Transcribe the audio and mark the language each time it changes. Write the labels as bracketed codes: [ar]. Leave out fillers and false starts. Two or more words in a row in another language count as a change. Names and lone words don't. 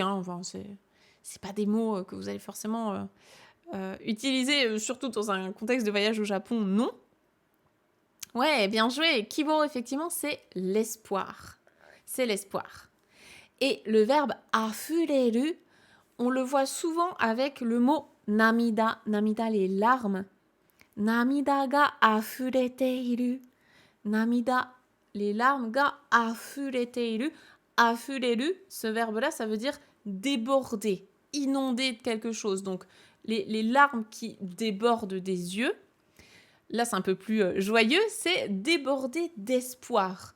[fr] Hein, enfin, c'est pas des mots que vous allez forcément utiliser, surtout dans un contexte de voyage au Japon, non. Ouais, bien joué. Kibo, effectivement, c'est l'espoir. C'est l'espoir. Et le verbe afureru, on le voit souvent avec le mot namida. Namida, les larmes. [ja] 涙が溢れている. [fr] Namida, les larmes [ja] が溢れている. [fr] Afureru, ce verbe-là, ça veut dire déborder, inonder de quelque chose. Donc, les larmes qui débordent des yeux. Là, c'est un peu plus joyeux, c'est déborder d'espoir.